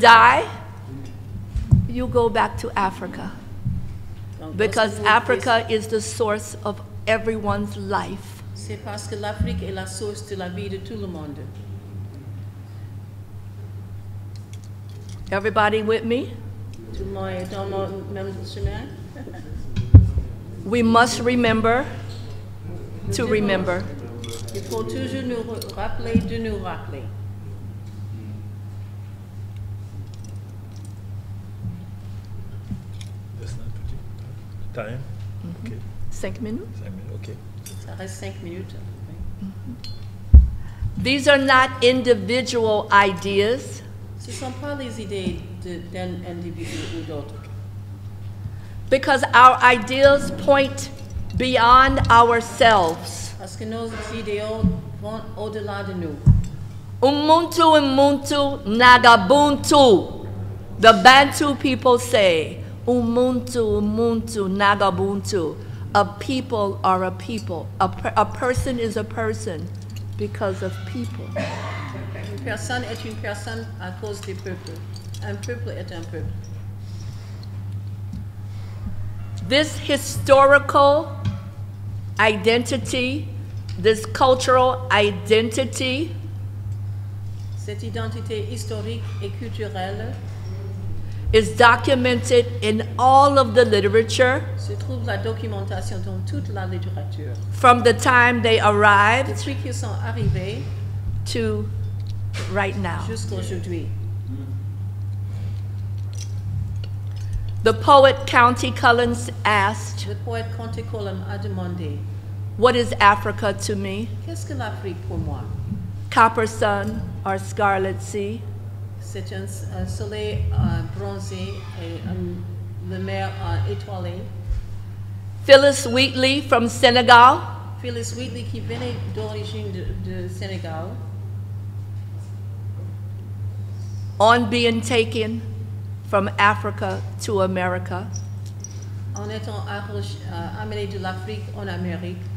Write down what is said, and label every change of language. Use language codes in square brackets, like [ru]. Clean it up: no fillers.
[en] die, you go back to Africa [fr] Donc, [en] because [fr] lorsque vous [en] Africa is the source of everyone's life. [fr] C'est parce que l'Afrique est la source de la vie de tout le monde. [en] Everybody with me? [fr] Tout le monde est dans le même chemin. [en] We must remember to remember. [fr] Il faut toujours nous rappeler de nous rappeler. [en] Time? Okay. 5 minutes. Okay. [fr] Ça reste 5 minutes. [en] These are not individual ideas. [fr] Ce ne sont pas les idées d'un individu ou d'autre. [en] Because our ideals point beyond ourselves. [fr] Parce que nos idéaux vont au-delà de nous. [zu] Umuntu Nagabuntu. [en] The Bantu people say, [zu] Umuntu Nagabuntu. [en] A people are a people. A person is a person because of people. [fr] Une personne est une personne à cause des peuples. Un peuple est un peuple. [en] This historical identity, this cultural identity, [fr] Cette identité historique et culturelle [en] is documented in all of the literature [fr] se trouve la documentation dans toute la littérature. [en] from the time they arrived [fr] Depuis qu'ils sont arrivés [en] to right now. [fr] jusqu'à aujourd'hui. [en] The poet County Collins asked, [fr] Le poète Conte Colum a demandé, [en] what is Africa to me? [fr] qu'est-ce que l'Afrique pour moi? [en] Copper sun or scarlet sea? [fr] C'est un soleil bronzé et la mer étoilée. [en] Phyllis Wheatley from Senegal? [fr] Phyllis Wheatley qui venait d'origine de Sénégal, [en] On being taken from Africa to America, [fr] en étant amenée de l'Afrique en Amérique,